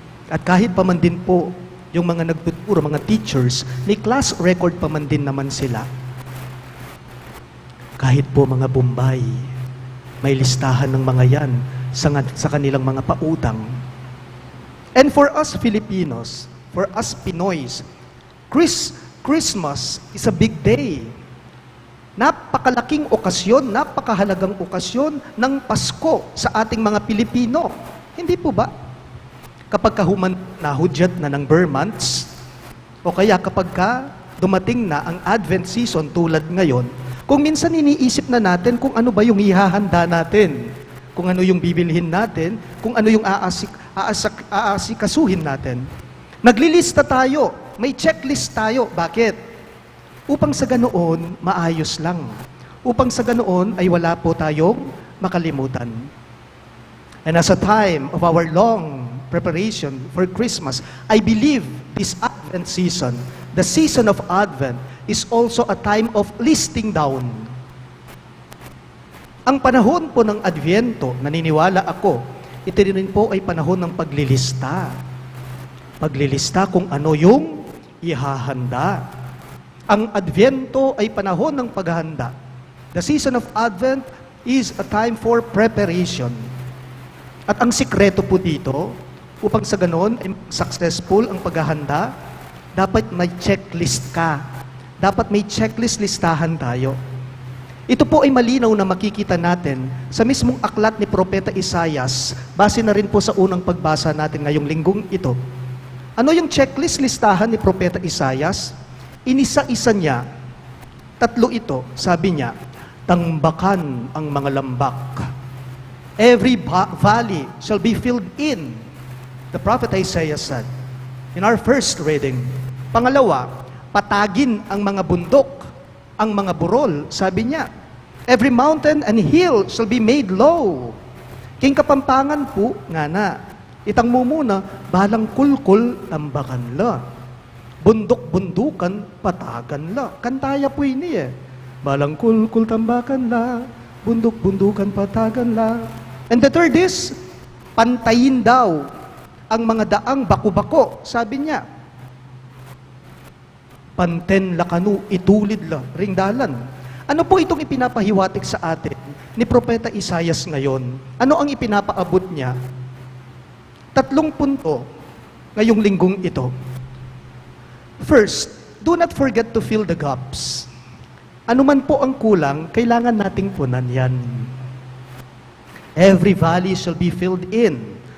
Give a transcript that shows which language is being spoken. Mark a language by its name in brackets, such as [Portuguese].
[Filipino] At kahit pa man din po, yung mga nagtuturo, mga teachers, may class record pa man din naman sila. Kahit po mga Bombay, may listahan ng mga yan sa kanilang mga pautang. [English] And for us Filipinos, for us Pinoys, Christmas is a big day. [Filipino] Napakalaking okasyon, napakahalagang okasyon ng Pasko sa ating mga Pilipino. Hindi po ba? Kapag nahudyat na ng Burr months, o kaya kapag dumating na ang Advent season tulad ngayon, kung minsan iniisip na natin kung ano ba yung ihahanda natin, kung ano yung bibilhin natin, kung ano yung aasikasuhin natin. Naglilista tayo may checklist tayo. Bakit? Upang sa ganoon, maayos lang. Upang sa ganoon ay wala po tayong makalimutan. [English] And as a time of our long preparation for Christmas, I believe this Advent season, the season of Advent, is also a time of listing down. [Filipino] Ang panahon po ng Adviento, naniniwala ako, ito rin po ay panahon ng paglilista. Paglilista kung ano yung ihahanda. Ang Adviento ay panahon ng paghahanda. [English] The season of Advent is a time for preparation. [Filipino] At ang sikreto po dito, upang sa ganon ay successful ang paghahanda, dapat may checklist ka. Dapat may checklist listahan tayo. Ito po ay malinaw na makikita natin sa mismong aklat ni Propeta Isaias, base na rin po sa unang pagbasa natin ngayong linggong ito. Ano yung checklist listahan ni Propeta Isaias? Inisa-isa niya, tatlo ito, sabi niya, tambakan ang mga lambak. [English] Every valley shall be filled in. The prophet Isaiah said, in our first reading. [Filipino] Pangalawa, patagin ang mga bundok, ang mga burol, sabi niya. [English] Every mountain and hill shall be made low. [Pampanga] King Kapampangan po, nga na, itang mo muna, balang kulkul, tambakan la. Bundok-bundukan, patagan la. Kantaya po ini eh. Balang kulkul, tambakan la. Bundok-bundukan, patagan la. [English] And the third is, [Filipino] pantayin daw ang mga daang baku-bako. Sabi niya, [Pampanga] panten lakanu, itulid la, ringdalan. [Filipino] Ano po itong ipinapahiwatig sa atin ni Propeta Isaias ngayon? Ano ang ipinapaabot niya? 3 punto ngayong linggong ito. [English] First, do not forget to fill the gaps. [Filipino] Ano man po ang kulang, kailangan nating punan yan. [English] Every valley shall be filled in.